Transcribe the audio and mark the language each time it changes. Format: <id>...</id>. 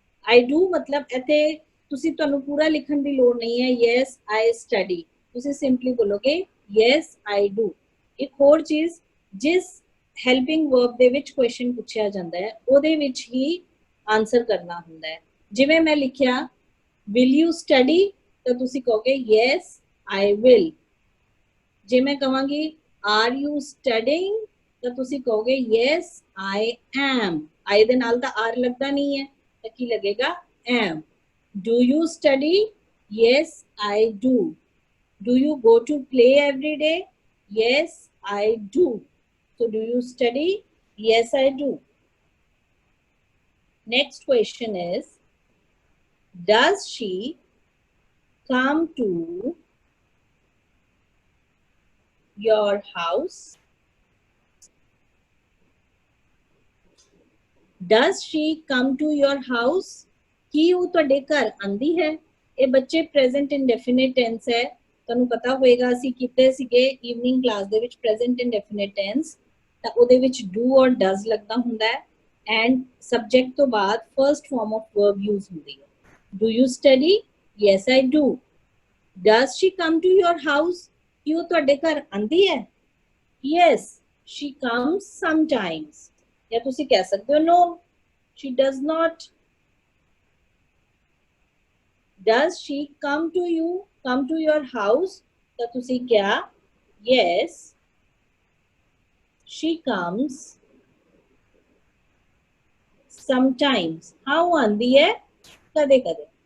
<en>I do</en> <pa>मतलब इथे तुसी ਤੁਹਾਨੂੰ ਪੂਰਾ ਲਿਖਣ ਦੀ ਲੋੜ ਨਹੀਂ ਹੈ.</pa> <en>Yes, I study. ਤੁਸੀਂ simply ਬੋਲੋਗੇ yes, I do.</en> <pa>ਇੱਕ ਹੋਰ ਚੀਜ਼, ਜਿਸ ਹੈਲਪਿੰਗ ਵਰਬ ਦੇ ਵਿੱਚ ਕੁਐਸਚਨ ਪੁੱਛਿਆ ਜਾਂਦਾ ਹੈ ਉਹਦੇ ਵਿੱਚ ਹੀ ਆਨਸਰ ਕਰਨਾ ਹੁੰਦਾ ਹੈ. ਜਿਵੇਂ ਮੈਂ ਲਿਖਿਆ</pa> <en>will you study</en> <pa>ਤਾਂ ਤੁਸੀਂ ਕਹੋਗੇ</pa> <en>yes I will.</en> <pa>ਜੇ ਮੈਂ ਕਹਾਂਗੀ</pa> <en>are you studying</en> <pa>ਤਾਂ ਤੁਸੀਂ ਕਹੋਗੇ</pa> <en>yes I am.</en> <pa>I ਦੇ ਨਾਲ ਤਾਂ are ਲੱਗਦਾ ਨਹੀਂ ਹੈ ਤਾਂ ਕੀ ਲੱਗੇਗਾ am.</pa> <en>Do you study? Yes I do. Do you go to play every day? Yes I do. So do you study? Yes, I do. Next question is, does she come to your house? Does she come to your house?</en> <pa>ਕੀ ਉਹ ਤੁਹਾਡੇ ਘਰ ਆਂਦੀ ਹੈ? ਇਹ ਬੱਚੇ present indefinite tense ਹੈ. ਤੁਹਾਨੂੰ ਪਤਾ ਹੋਏਗਾ ਅਸੀਂ ਕੀਤੇ ਸੀਗੇ evening class ਦੇ ਵਿੱਚ present indefinite tense. ਤਾਂ ਉਹਦੇ ਵਿੱਚ do or does ਲੱਗਦਾ ਹੁੰਦਾ ਹੈ and subject ਤੋਂ ਬਾਅਦ</pa> <en>first form of verb</en> <pa>use ਹੁੰਦੀ ਹੈ.</pa> <en>Do you study? Yes, I do. Does she come to your house?</en> <pa>ਕੀ ਉਹ ਤੁਹਾਡੇ ਘਰ ਆਂਦੀ ਹੈ?</pa> <en>Yes, she comes sometimes.</en> <pa>ਜਾਂ ਤੁਸੀਂ ਕਹਿ ਸਕਦੇ ਹੋ</pa> <en>no, she does not. Does she come to your house?</en> <pa>ਤਾਂ ਤੁਸੀਂ ਕਿਹਾ</pa> <en>yes, she comes sometimes. How</en> <pa>ਆਂਦੀ ਹੈ? ਕਦੇ ਕਦੇ.</pa>